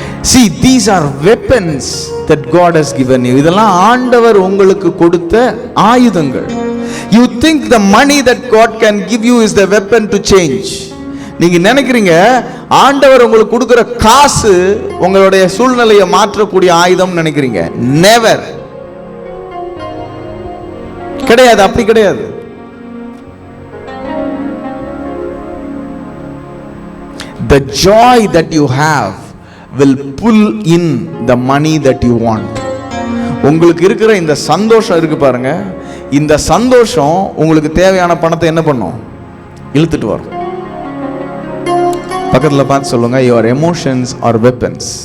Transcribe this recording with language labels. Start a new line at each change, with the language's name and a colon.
English: See, these are weapons that God has given you.
Tamil: இதெல்லாம் ஆண்டவர் உங்களுக்கு கொடுத்த ஆயுதங்கள்.
English: You think the money that God can give you is the weapon to change.
Tamil: நீங்க நினைக்கிறீங்க ஆண்டவர் உங்களுக்கு கொடுக்கிற காசு உங்களுடைய சூழ்நிலையை மாற்றக்கூடிய ஆயுதம் நினைக்கிறீங்க.
English: Never.
Tamil: கிடையாது, அப்படி கிடையாது.
English: The joy that you have will pull in the money that you want.
Tamil: உங்களுக்கு இருக்கிற இந்த சந்தோஷம் இருக்கு பாருங்க, இந்த சந்தோஷம் உங்களுக்கு தேவையான பணத்தை என்ன பண்ணும்? இழுத்துட்டு வரும். பக்கத்துல பார்த்து சொல்லுங்க,
English: your emotions are weapons.